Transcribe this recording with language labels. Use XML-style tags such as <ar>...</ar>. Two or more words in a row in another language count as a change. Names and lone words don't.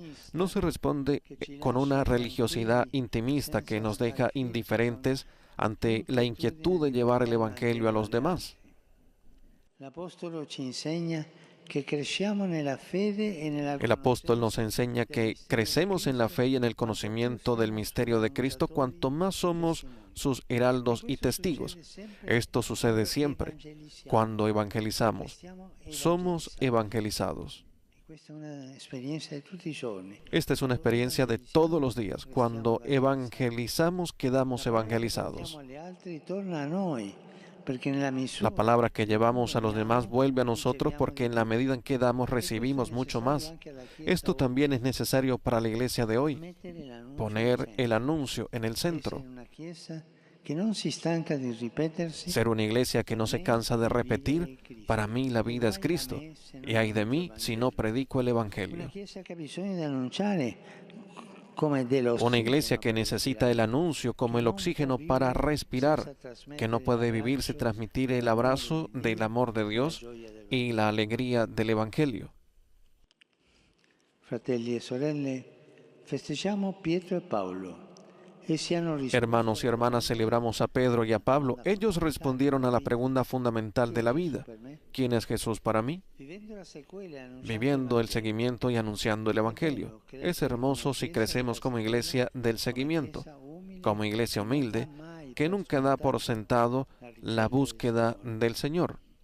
<es>No se responde con una religiosidad intimista que nos deja indiferentes ante la inquietud de llevar el Evangelio a los demás.</es> <it>L'Apostolo ci insegna che cresciamo nella fede e nella</it> <es>El apóstol nos enseña que crecemos en la fe y en el conocimiento del misterio de Cristo cuanto más somos sus heraldos y testigos. Esto sucede siempre cuando evangelizamos. Somos evangelizados.</es> <it>Questa è un'esperienza di tutti i giorni.</it> <es>Esta es una experiencia de todos los días. Cuando evangelizamos, quedamos evangelizados.</es> <it>Diamo agli altri torna a noi, perché nella misura</it> <es>La palabra que llevamos a los demás vuelve a nosotros porque en la medida en que damos recibimos mucho más. Esto también es necesario para la iglesia de hoy.</es> <it>mettere l'annuncio</it> <es>Poner el anuncio en el centro.</es> <it>essere una chiesa che non si stanca di ripetersi.</it> <es>Ser una iglesia que no se cansa de repetir, para mí la vida es Cristo. Y ay de mí si no predico el</es> <it>Una</it> <es>Evangelio.</es> <it>chiesa che ha bisogno di annunciare</it> <es>Una iglesia que necesita el anuncio como el oxígeno para respirar, que no puede vivir sin transmitir el abrazo del amor de Dios y la alegría del Evangelio.</es> <it>Fratelli e sorelle, festeggiamo Pietro e Paolo. Essi hanno risposto.</it> <es>Hermanos y hermanas, celebramos a Pedro y a Pablo. Ellos respondieron a la pregunta fundamental de la vida: ¿quién es Jesús para mí? Viviendo el seguimiento y anunciando el Evangelio. Es hermoso si crecemos como iglesia del seguimiento, como iglesia humilde, que nunca da por sentado la búsqueda del Señor.</es>